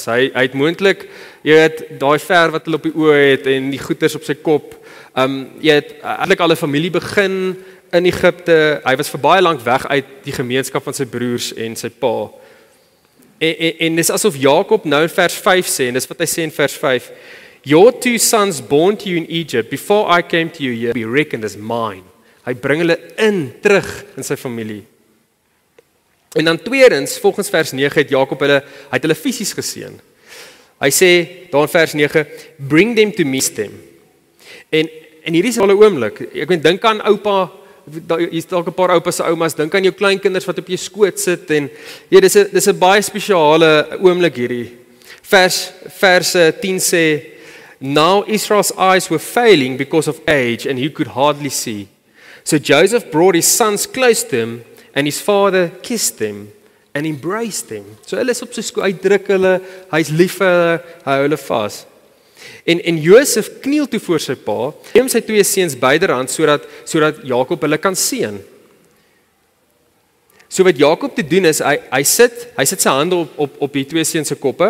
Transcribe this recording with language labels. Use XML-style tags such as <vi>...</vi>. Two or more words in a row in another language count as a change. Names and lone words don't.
<af>Hy het moontlik, daai ver wat hulle op die oë het en die goeters op sy kop. Eintlik al 'n familie begin in Egipte. Hy was vir baie lank weg uit die gemeenskap van sy broers en sy pa. En dis asof Jakob nou in vers 5 sê, en dis wat hy sê in vers 5,</af> <en>your 2 sons born to you in Egypt, before I came to you here, be reckoned as mine.</en> <af>Hy bring hulle terug in sy familie. En dan tweedens, volgens vers 9 het Jakob hulle fisies geseën. Hy sê daar in vers 9,</af> <en>bring them to me them.</en> <af>En hierdie is al 'n oomblik. Ek meen dink aan oupa, hier's dalk 'n paar oupas se oumas, dink aan jou kleinkinders wat op jou skoot sit en ja, dis 'n baie spesiale oomblik hierdie. Vers 10 sê,</af> <en>now Israel's eyes were failing because of age and he could hardly see. So Joseph brought his sons close to him and his father kissed them and embraced them.</en> <af>So hulle is op sy skoot, hy druk hulle, hy's lief vir hulle, hy hou hulle vas. En Josef kniel toe voor sy pa, neem sy twee seuns byderhand sodat Jakob hulle kan seën. So wat Jakob te doen is hy sit sy hande op die twee seuns se koppe.</af>